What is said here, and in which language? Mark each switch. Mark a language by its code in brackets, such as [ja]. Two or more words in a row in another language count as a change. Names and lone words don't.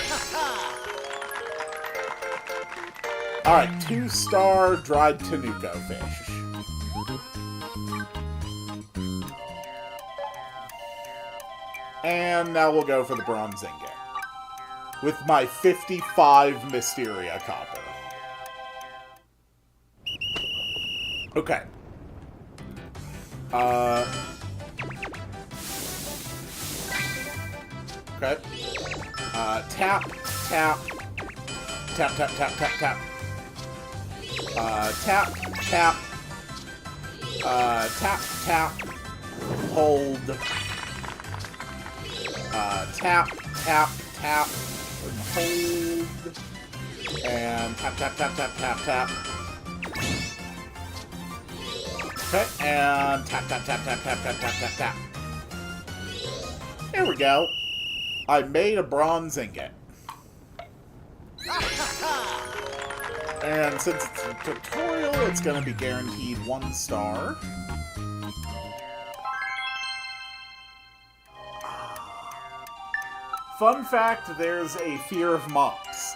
[en] Alright, 2-star dried Tenuco fish. And now we'll go for the bronze ingot. With my 55 Mysteria copper. Okay. Okay. Tap, tap. Tap, tap, tap, tap, tap. Tap, tap. Tap, tap. Hold. Tap, tap, tap. And hold. And tap, tap, tap, tap, tap, tap. Okay, and tap, tap, tap, tap, tap, tap, tap, tap, tap. There we go. I made a bronze ingot. And since it's a tutorial, it's going to be guaranteed 1 star. Fun fact, there's a fear of moths.